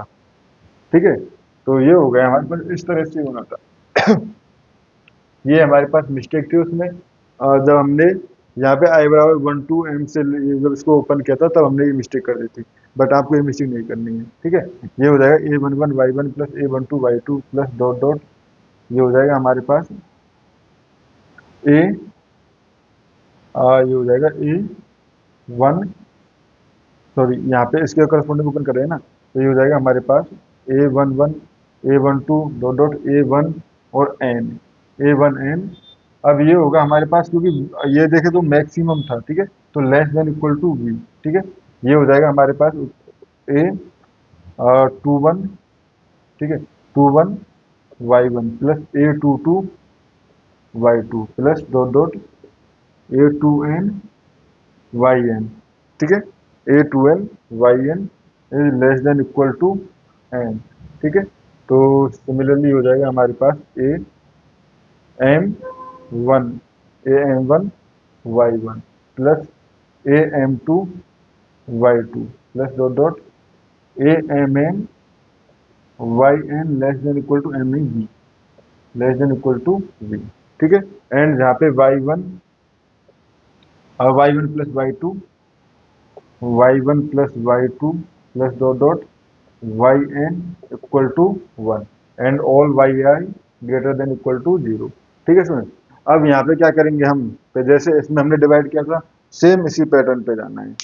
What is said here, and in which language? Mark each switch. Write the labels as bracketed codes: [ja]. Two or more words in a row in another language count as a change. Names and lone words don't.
[hi] ठीक है, तो ये हो गया हमारे पास, इस तरह से होना था। ये हमारे पास मिस्टेक थी उसमें, जब हमने यहाँ पे आई बराबर 1 to m से जब इसको ओपन किया था तब हमने ये मिस्टेक कर दी थी। बट आपको ये मिस्टेक नहीं करनी है। ठीक है, ये हो जाएगा a11 y1 प्लस a12 y2 [en] plus dot dot, [hi] ये हो जाएगा हमारे पास ए, ये हो जाएगा a1, सॉरी यहाँ पे इसके करस्पॉन्डिंग ओपन कर रहे हैं ना, तो ये हो जाएगा हमारे पास a11 a12 [en] dot dot [hi] a1 और n, a1n। अब ये होगा हमारे पास, क्योंकि ये देखे तो मैक्सिमम था। ठीक है, तो [en] less than equal to v। [hi] ठीक है, ये हो जाएगा हमारे पास a 21, ठीक है, 21 y1 प्लस a22 y2 [en] plus dot dot [hi] a2n yn। ठीक है, [en] a12 yn is less than equal to n। [hi] ठीक है, तो सिमिलरली हो जाएगा हमारे पास am1 am1 y1 प्लस am2 y2 [en] plus dot dot [hi] amn yn [en] less than equal to [hi] m v, [en] less than equal to [hi] v। ठीक है, एंड जहाँ पे y1 प्लस y1 प्लस y2 [en] plus dot dot [hi] yn [en] equal to [hi] 1 [en] and all [hi] yi [en] greater than equal to [hi] 0। ठीक है स्टूडेंट, अब यहाँ पे क्या करेंगे हम, तो जैसे इसमें हमने डिवाइड किया था सेम इसी पैटर्न पे जाना है।